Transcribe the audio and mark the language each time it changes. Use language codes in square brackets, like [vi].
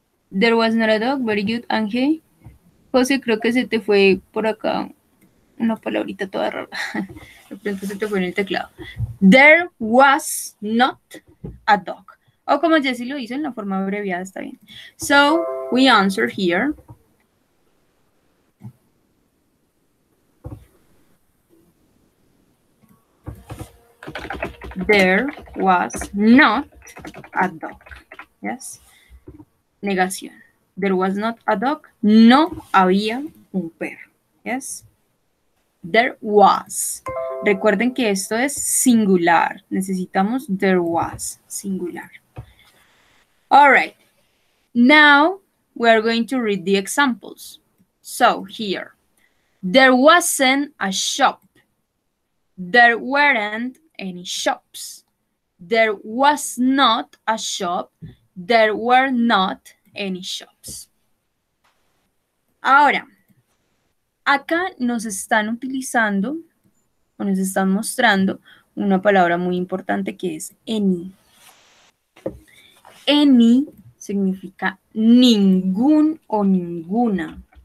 [en] There was not a dog, very good, Ángel. [es] José, creo que se te fue por acá una palabrita toda rara. De pronto se te fue en el teclado. [en] There was not a dog. [es] O como Jessie lo hizo en la forma abreviada, está bien. [en] So, we answer here. There was not a dog. Yes. [es] Negación. [en] There was not a dog. [es] No había un perro. [en] Yes. There was. [es] Recuerden que esto es singular. Necesitamos [en] there was. Singular. All right. Now we are going to read the examples. So here. There wasn't a shop. There weren't any shops. There was not a shop. There were not any shops. [es] Ahora, acá nos están utilizando o nos están mostrando una palabra muy importante que es any. Any significa ningún o ninguna.